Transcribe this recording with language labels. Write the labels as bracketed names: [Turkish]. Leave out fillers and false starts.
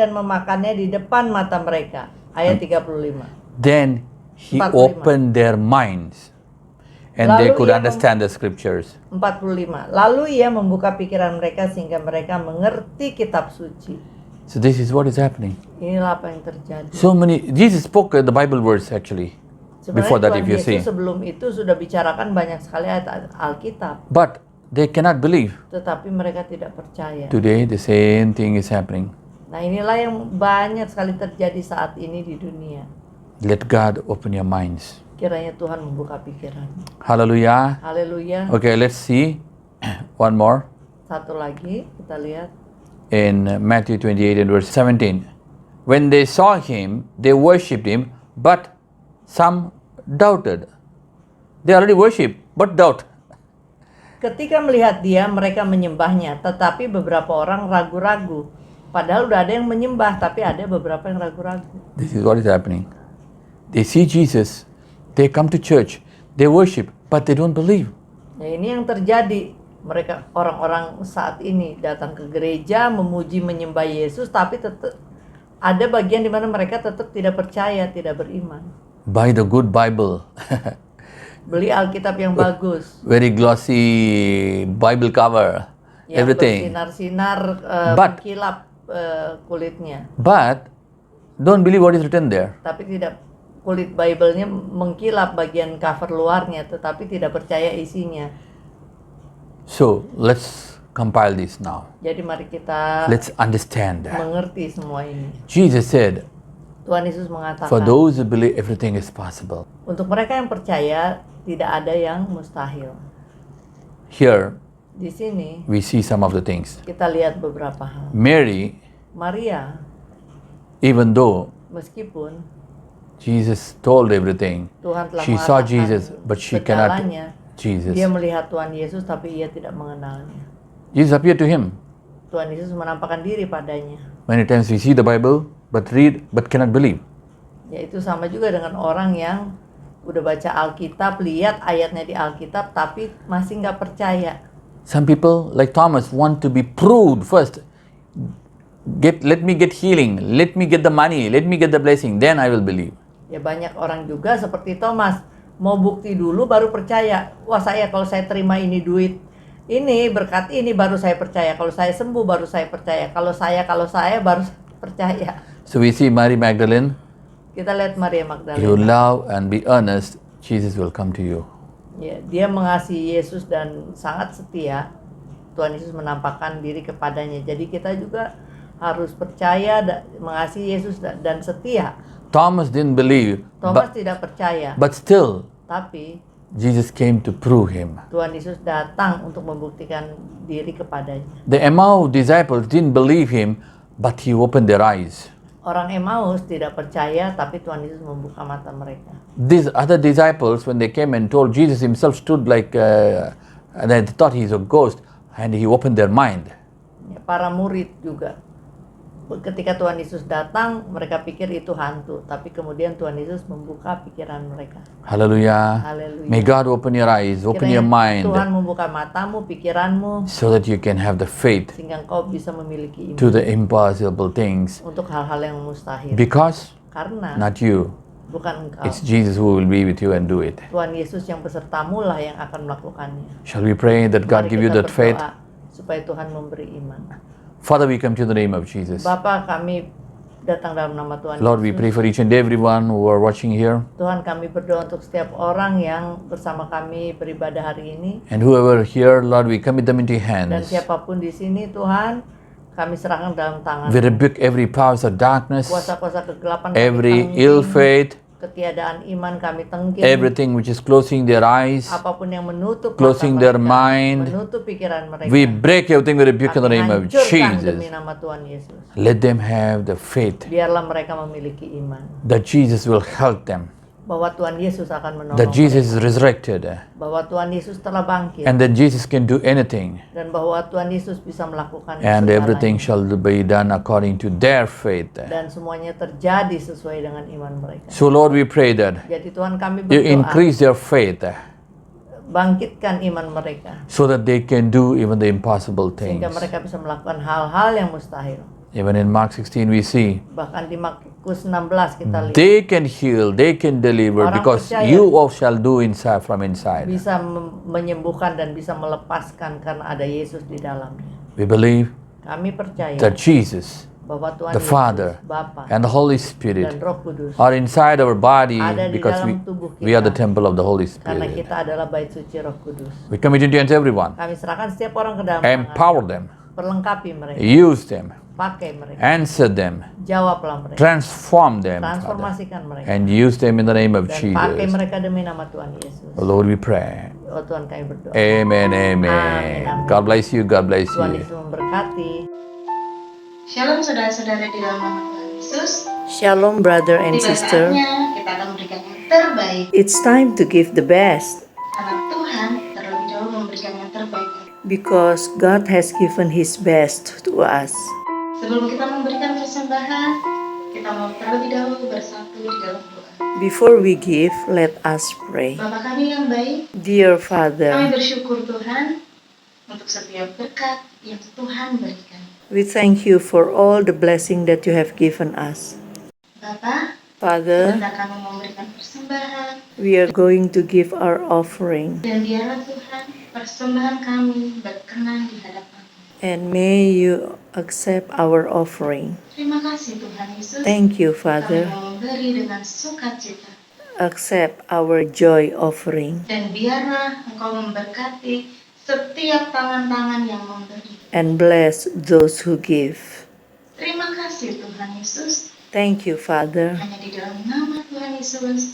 [Indonesian] dan memakannya di depan mata mereka. Ayat 35. [English] Then he 45. opened their minds and they [Indonesian] Lalu [English] could [Indonesian] ia [English] understand the scriptures. [Indonesian] 45. Lalu ia membuka pikiran mereka sehingga mereka mengerti kitab suci. [English] So this is what is happening. [Indonesian] Inilah apa yang terjadi. [English] So many, Jesus spoke the Bible words actually. Before that, [Indonesian] Sebenarnya [English] if you [Indonesian] Tuhan [English] see. [Indonesian] Yesus sebelum itu sudah bicarakan banyak sekali ayat Alkitab, [English] But they cannot believe. [Indonesian] tetapi mereka tidak percaya. [English] Today the same thing is happening. [Indonesian] Nah inilah yang banyak sekali terjadi saat ini di dunia. [English] Let God open your minds. [Indonesian] Kiranya Tuhan membuka pikiran. [English] Hallelujah. [Indonesian] Haleluya. [English] Okay, let's see one more [Indonesian] Satu lagi kita lihat [English] in Matthew 28 and verse 17. When they saw him, they worshipped him, but some doubted. They already worship, but doubt. [Indonesian] ketika melihat dia mereka menyembahnya, tetapi beberapa orang ragu-ragu. Padahal udah ada yang menyembah, tapi ada beberapa yang ragu-ragu. [English] This is what is happening. They see Jesus, they come to church, they worship, but they don't believe. [Indonesian] Nah, ini yang terjadi. Mereka orang-orang saat ini datang ke gereja memuji menyembah Yesus, tapi tetap ada bagian di mana mereka tetap tidak percaya, tidak beriman. [English] Buy the good Bible, [Indonesian] Beli Alkitab yang bagus, [English] very glossy Bible cover, [Indonesian] yang [English] everything. [Indonesian] bersinar-sinar, [English] But- [Indonesian] mengkilap kulitnya, [English] But don't believe what is written there. [Indonesian] tapi tidak, kulit Bible-nya mengkilap bagian cover luarnya, tetapi tidak percaya isinya. [English] So let's compile this now. [Indonesian] Jadi mari kita [English] Let's understand that. [Indonesian] mengerti semua ini. [English] Jesus said, [Indonesian] Tuhan Yesus mengatakan, [English] for those who believe, everything is possible. [Indonesian] untuk mereka yang percaya tidak ada yang mustahil. [English] Here [Indonesian] Di sini [English] we see some of the things. [Indonesian] kita lihat beberapa hal. [English] Mary, [Indonesian] Maria, [English] even though [Indonesian] meskipun [English] Jesus told everything, [Indonesian] Tuhan telah [English] she saw [Indonesian] mengatakan [English] Jesus, but she cannot [Indonesian] segalanya, [English] Jesus. [Indonesian] dia melihat Tuhan Yesus tapi ia tidak mengenalnya. [English] Jesus appeared to him. [Indonesian] Tuhan Yesus menampakkan diri padanya. [English] Many times we see the Bible, but read, but cannot believe. [Indonesian] Yaitu sama juga dengan orang yang udah baca Alkitab, lihat ayatnya di Alkitab tapi masih nggak percaya. [English] Some people, like Thomas, want to be proved first. Let me get healing, let me get the money, let me get the blessing, then I will believe. [Indonesian] Ya banyak orang juga seperti Thomas, mau bukti dulu baru percaya. Wah, kalau saya terima ini duit, ini berkat ini baru saya percaya. Kalau saya sembuh baru saya percaya. Kalau saya baru percaya. [English] So we see Mary Magdalene, [Indonesian] Kita lihat Maria [English] you [Indonesian] Magdalena. [English] love and be earnest, Jesus will come to you. [Indonesian] Ya, dia mengasihi Yesus dan sangat setia. Tuhan Yesus menampakkan diri kepadanya. Jadi kita juga harus percaya, mengasihi Yesus dan setia. [English] Thomas didn't believe, [Indonesian] Thomas tidak percaya, [English] but still [Indonesian] tapi [English] Jesus came to prove him. [Indonesian] Tuhan Yesus datang untuk membuktikan diri kepadanya. [English] The Emmaus disciples didn't believe him, but he opened their eyes. [Indonesian] Orang Emmaus tidak percaya, tapi Tuhan Yesus membuka mata mereka. [English] These other disciples, when they came and told Jesus himself stood like, and they thought he's a ghost, and he opened their mind. [Indonesian] Ya, para murid juga. Ketika Tuhan Yesus datang, mereka pikir itu hantu, tapi kemudian Tuhan Yesus membuka pikiran mereka. [English] Hallelujah. [Indonesian] Haleluya. [English] May God open your eyes, open your [Indonesian] Kiranya [English] mind, [Indonesian] Tuhan membuka matamu, pikiranmu, [English] so that you can have the faith [Indonesian] sehingga engkau bisa memiliki [English] to [Indonesian] iman [English] the impossible things. [Indonesian] untuk hal-hal yang mustahil. [English] Because [Indonesian] Karena [English] not you, [Indonesian] bukan engkau, [English] it's Jesus who will be with you and do it. [Indonesian] Tuhan Yesus yang besertamu lah yang akan melakukannya. [English] Shall we pray that God [Indonesian] Mari [English] give you [Indonesian] kita [English] that faith? [Indonesian] berdoa supaya Tuhan memberi iman. [English] Father, we come to the name of Jesus. [Indonesian] Bapa, kami datang dalam nama Tuhan [English] Lord, we [Indonesian] Yesus. [English] pray for each and everyone who are watching here, [Indonesian] Tuhan, kami berdoa untuk setiap orang yang bersama kami beribadah hari ini. [English] and whoever here, Lord, we commit them into your [Indonesian] Dan [English] hands. [Indonesian] siapapun di sini, Tuhan, kami serahkan dalam tangan. [English] We rebuke every powers of darkness, [Indonesian] Kuasa-kuasa kegelapan kami [English] every [Indonesian] tengking, [English] ill faith, [Indonesian] ketiadaan iman kami tengking, [English] everything which is closing their eyes. [Indonesian] apapun yang menutup [English] closing [Indonesian] mata [English] their [Indonesian] mereka, [English] mind. [Indonesian] menutup pikiran mereka. [English] We break everything, we rebuke in the [Indonesian] Kami [English] name of [Indonesian] hancurkan demi [English] Jesus. [Indonesian] nama Tuhan Yesus. [English] Let them have the faith [Indonesian] Biarlah mereka memiliki iman [English] that Jesus will help them, [Indonesian] bahwa Tuhan Yesus akan menolong [English] that Jesus is [Indonesian] mereka, [English] resurrected, [Indonesian] bahwa Tuhan Yesus telah bangkit, [English] and that Jesus can do anything, [Indonesian] dan bahwa Tuhan Yesus bisa melakukan [English] and [Indonesian] segalanya. [English] everything shall be done according to their faith. [Indonesian] Dan semuanya terjadi sesuai dengan iman mereka. [English] So Lord, we pray that [Indonesian] Jadi Tuhan, kami [English] you [Indonesian] berdoa, [English] increase their faith [Indonesian] bangkitkan iman mereka [English] so that they can do even the impossible things. [Indonesian] sehingga mereka bisa melakukan hal-hal yang mustahil. [English] Even in Mark 16 we see [Indonesian] Bahkan di Markus 16 kita lihat [English] they can heal, they can deliver, [Indonesian] Orang [English] because [Indonesian] percaya. [English] you all shall do inside from inside. [Indonesian] bisa menyembuhkan dan bisa melepaskan karena ada Yesus di dalamnya. [English] We believe [Indonesian] Kami percaya [English] that Jesus, [Indonesian] bahwa Tuhan [English] the [Indonesian] Yesus, [English] Father, [Indonesian] Bapa [English] and the Holy [Indonesian] dan [English] Spirit [Indonesian] Roh Kudus, [English] are inside our body, [Indonesian] ada di [English] because [Indonesian] dalam tubuh [English] we are the [Indonesian] kita. [English] temple of the Holy [Indonesian] Karena [English] Spirit. [Indonesian] kita adalah bait suci Roh Kudus. [English] We commit into your hands everyone. [Indonesian] Kami serahkan setiap orang ke dalam tangan. [English] Empower them, [Indonesian] Perlengkapi mereka. [English] use them, [Indonesian] Pakai mereka, [English] answer them, [Indonesian] jawablah mereka, [English] transform them, Father, [Indonesian] transformasikan mereka, [English] and use them in the name of [Indonesian] dan pakai [English] Jesus. [Indonesian] mereka demi nama Tuhan Yesus. [English] Oh Lord, we pray. [Indonesian] Oh Tuhan, kami berdoa. [English] Amen, amen. [Indonesian] Amin. [English] God bless you, God bless [Indonesian] Tuhan [English] you. [Indonesian] Yesus memberkati. Shalom saudara-saudara di dalam nama Tuhan Yesus. [English] Shalom brother and [Indonesian] Tiba [English] sister. [Indonesian] saatnya kita akan memberikan yang terbaik. [English] It's time to give the best [Indonesian] Karena Tuhan terlebih dahulu memberikan yang terbaik. [English] because God has given His best to us. [Indonesian] Sebelum kita memberikan persembahan, kita mau terlebih dahulu bersatu di dalam doa. [English] Before we give, let us pray. [Indonesian] Bapa kami yang baik, [English] Dear [Indonesian] kami [English] Father, [Indonesian] bersyukur Tuhan untuk setiap berkat yang Tuhan berikan. [English] we thank you for all the blessing that you have given us. [Indonesian] Bapa, [English] Father, [Indonesian] sebentar kami mau memberikan persembahan, [English] we are going to give our offering, [Indonesian] dan biarlah Tuhan persembahan kami berkenan di hadapan. [English] and may you accept our offering. [Indonesian] Terima kasih Tuhan Yesus. [English] Thank you, [Indonesian] Kami [English] Father. [Indonesian] mau memberi dengan sukacita. [English] Accept our joy offering, [Indonesian] Dan biarlah Engkau memberkati setiap tangan-tangan yang memberi. [English] and bless those who give. [Indonesian] Terima kasih Tuhan Yesus. [English] Thank you, Father. [Indonesian] Hanya di dalam nama Tuhan Yesus